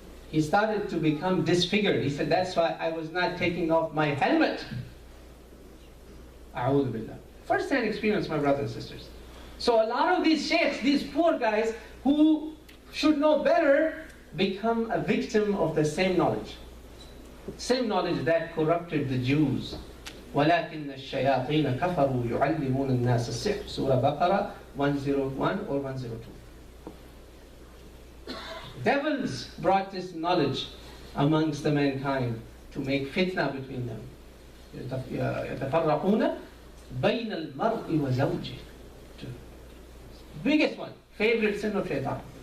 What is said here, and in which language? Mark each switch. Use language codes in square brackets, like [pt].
[en] He started to become disfigured. He said that's why I was not taking off my helmet. A'udhu billah. First-hand experience, my brothers and sisters. So a lot of these sheikhs, these poor guys who should know better, become a victim of the same knowledge. Same knowledge that corrupted the Jews. [ar] وَلَكِنَّ الشَّيَاطِينَ كَفَرُوا يُعَلِّمُونَ النَّاسَ السِّحْرَ [en] Surah Baqarah 101 or 102. Devils brought this knowledge amongst the mankind to make fitna between them. [ar] يَتَفَرَّقُونَ بَيْنَ الْمَرْءِ وَزَوْجِهِ. [en] Biggest one, favorite sin of shaitan.